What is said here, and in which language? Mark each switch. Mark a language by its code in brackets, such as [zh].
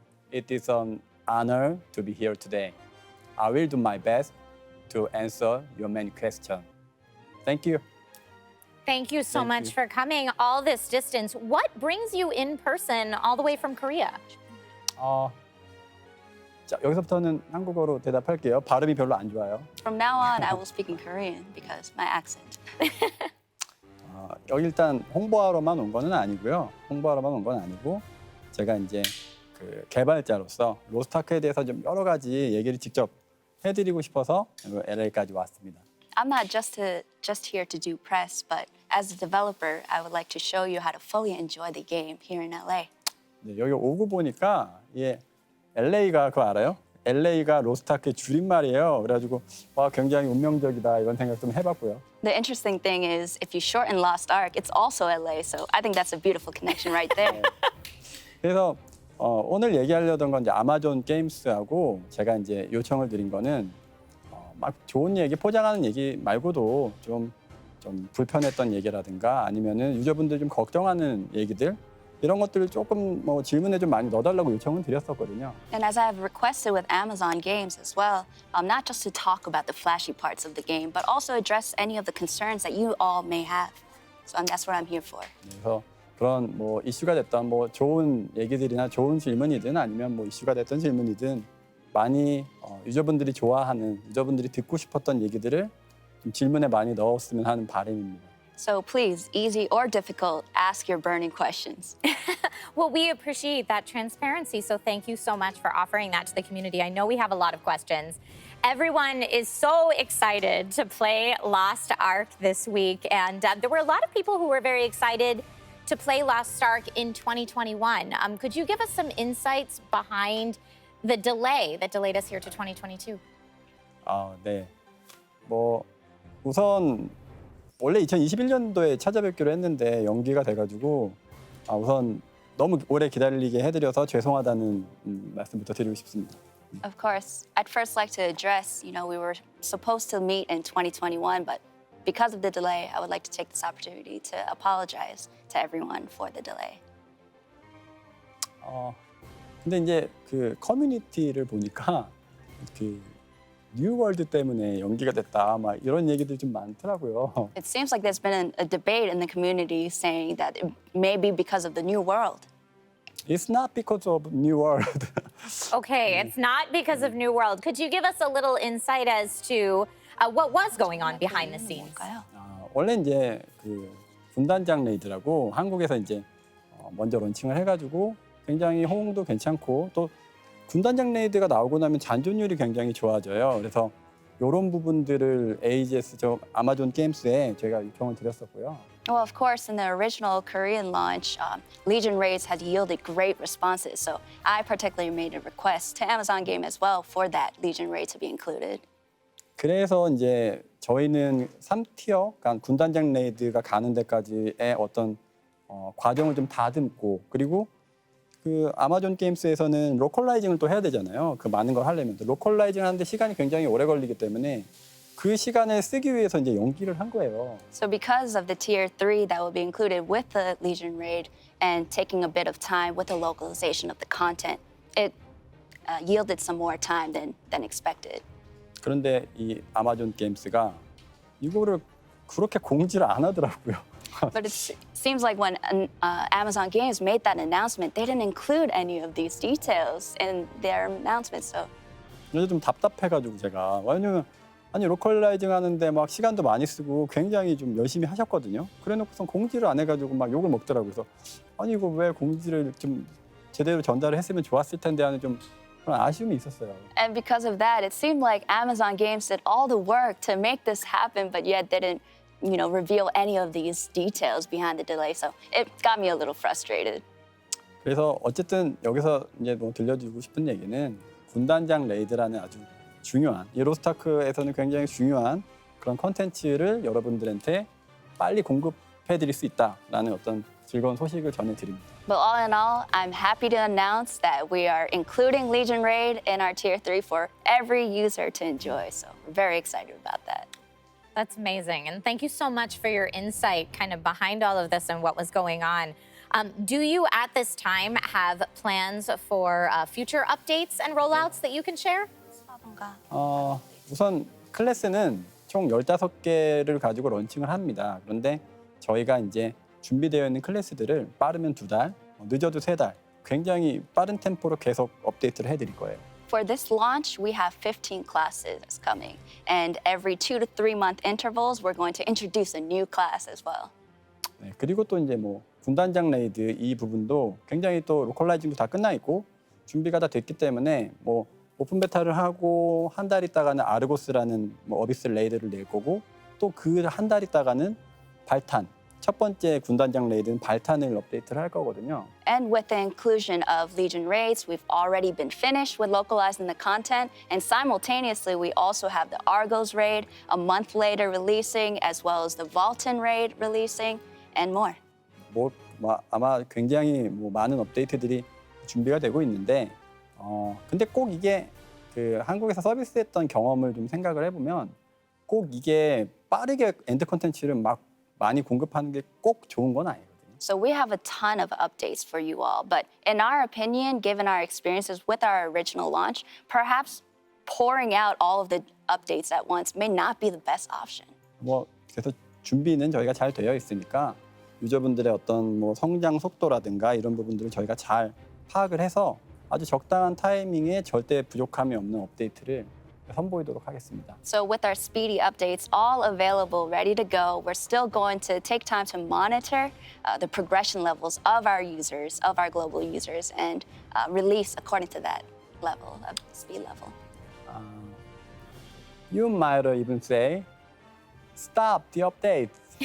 [en] It is an honor to be here today. I will do my best to answer your many questions. Thank you. Thank you so much for coming all this distance. What brings you in person all the way from Korea? [ko] 자, 여기서부터는 한국어로 대답할게요. 발음이 별로 안 좋아요. [en] From now on, I will speak in Korean because my accent. [ko] 여기 일단 홍보하러만 온 거는 아니고요. 홍보하러만 온 건 아니고 제가 이제 그 개발자로서 로스트아크에 대해서 좀 여러 가지 얘기를 직접 해드리고 싶어서 LA까지 왔습니다. [en] I'm not just here to do press, but as a developer, I would like to show you how to fully enjoy the game here in LA. [ko] 네, 여기 오고 보니까 LA가 그거 알아요? LA가 로스트아크의 줄임말이에요. 그래가지고 와 굉장히 운명적이다 이런 생각 좀 해봤고요. [en] The interesting thing is, if you shorten Lost Ark, it's also LA, so I think that's a beautiful connection right there. [ko] 그래서 오늘 얘기하려던 건 이제 아마존 게임스하고 제가 이제 요청을 드린 거는 막 좋은 얘기, 포장하는 얘기 말고도 좀 불편했던 얘기라든가 아니면은 유저분들 좀 걱정하는 얘기들 이런 것들을 조금 질문에 좀 많이 넣어달라고 요청을 드렸었거든요. [en] And as I have requested with Amazon games as well, not just to talk about the flashy parts of the game, but also address any of the concerns that you all may have. So that's what I'm here for. [ko] 그래서 그런 이슈가 됐던 좋은 얘기들이나 좋은 질문이든 아니면 이슈가 됐던 질문이든 많이 유저분들이 좋아하는, 유저분들이 듣고 싶었던 얘기들을 좀 질문에 많이 넣었으면 하는 바람입니다. [en] So please, easy or difficult, ask your burning questions. Well, we appreciate that transparency, so thank you so much for offering that to the community. I know we have a lot of questions. Everyone is so excited to play Lost Ark this week, and there were a lot of people who were very excited to play Lost Ark in 2021. Could you give us some insights behind the delay that delayed us here to 2022? [ko] 네. 우선 원래 2021년도에 찾아뵙기로 했는데 연기가 돼가지고 우선 너무 오래 기다리게 해드려서 죄송하다는 말씀부터 드리고 싶습니다. [en] Of course, I'd first like to address, we were supposed to meet in 2021, but because of the delay, I would like to take this opportunity to apologize to everyone for the delay. [ko] 근데 이제 그 커뮤니티를 보니까 그 뉴월드 때문에 연기가 됐다 막 이런 얘기들 좀 많더라고요. [en] It seems like there's been a debate in the community saying that it may be because of the new world. It's not because of New World. Okay, it's not because of New World. Could you give us a little insight as to what was going on behind the scenes? [ko] 원래 이제 그 군단장 레이드라고 한국에서 이제 먼저 론칭을 해가지고 굉장히 호응도 괜찮고 또 군단장 레이드가 나오고 나면 잔존율이 굉장히 좋아져요. 그래서 이런 부분들을 AGS 아마존 게임스에 저희가 요청을 드렸었고요. [en] Well, of course, in the original Korean launch, Legion raids had yielded great responses. So I particularly made a request to Amazon Game as well for that Legion raid to be included. [ko] 그래서 이제 저희는 3티어, 그러니까 군단장 레이드가 가는 데까지의 어떤 과정을 좀 다듬고 그리고 그 아마존 게임스에서는 로컬라이징을 또 해야 되잖아요. 그 많은 걸 하려면 로컬라이징 하는데 시간이 굉장히 오래 걸리기 때문에 그 시간을 쓰기 위해서 이제 연기를 한 거예요. [en] So because of the tier 3 that will be included with the Legion raid and taking a bit of time with the localization of the content, it yielded some more time than expected. [ko] 그런데 이 아마존 게임스가 이거를 그렇게 공지를 안 하더라고요. [en] But it seems like when Amazon Games made that announcement, they didn't include any of these details in their announcement. So [ko] 그래서 좀 답답해가지고 제가 왜냐면 아니 로컬라이징 하는데 막 시간도 많이 쓰고 굉장히 좀 열심히 하셨거든요. 그래놓고선 공지를 안 해가지고 막 욕을 먹더라고요. 그래서 아니 이거 왜 공지를 좀 제대로 전달을 했으면 좋았을 텐데 하는 좀 그런 아쉬움이 있었어요. [en] And because of that, it seemed like Amazon Games did all the work to make this happen, but yet didn't, reveal any of these details behind the delay. So it got me a little frustrated. [ko] 그래서 어쨌든 여기서 이제 뭐 들려주고 싶은 얘기는 군단장 레이드라는 아주 중요한 이 로스트아크에서는 굉장히 중요한 그런 컨텐츠를 여러분들한테 빨리 공급해드릴 수 있다라는 어떤 즐거운 소식을 전해드립니다. [en] But all in all, I'm happy to announce that we are including Legion Raid in our Tier 3 for every user to enjoy. So we're very excited about that. That's amazing. And thank you so much for your insight kind of behind all of this and what was going on. Do you at this time have plans for future updates and rollouts that you can share? [ko] 우선 클래스는 총 15개를 가지고 런칭을 합니다. 그런데 저희가 이제 준비되어 있는 클래스들을 빠르면 2달, 늦어도 3달, 굉장히 빠른 템포로 계속 업데이트를 해드릴 거예요. [en] For this launch, we have 15 classes coming. And every 2 to 3 month intervals, we're going to introduce a new class as well. [ko] 네, 그리고 또 이제 뭐 군단장 레이드 이 부분도 굉장히 또 로컬라이징도 다 끝나 있고 준비가 다 됐기 때문에 뭐 오픈 베타를 하고 한 달 있다가는 아르고스라는 뭐 어비스 레이드를 낼 거고 또 그 한 달 있다가는 발탄 첫 번째 군단장 레이드는 발탄을 업데이트를 할 거거든요. [en] And with the inclusion of Legion raids, we've already been finished with localizing the content, and simultaneously we also have the Argos raid a month later releasing, as well as the Vaulton raid releasing, and more. [ko] 아마 굉장히 많은 업데이트들이 준비가 되고 있는데 근데 꼭 이게 그 한국에서 서비스했던 경험을 좀 생각을 해보면 꼭 이게 빠르게 엔드 콘텐츠를 막 많이 공급하는 게 꼭 좋은 건 아니거든요. [en] So we have a ton of updates for you all, but in our opinion, given our experiences with our original launch, perhaps pouring out all of the updates at once may not be the best option. [ko] 그래서 준비는 저희가 잘 되어 있으니까 유저분들의 어떤 성장 속도라든가 이런 부분들을 저희가 잘 파악을 해서 아주 적당한 타이밍에 절대 부족함이 없는 업데이트를 선보이도록 하겠습니다. [en] So with our speedy updates all available, ready to go, we're still going to take time to monitor the progression levels of our users, of our global users, and release according to that level of speed level. You might even say, stop the updates.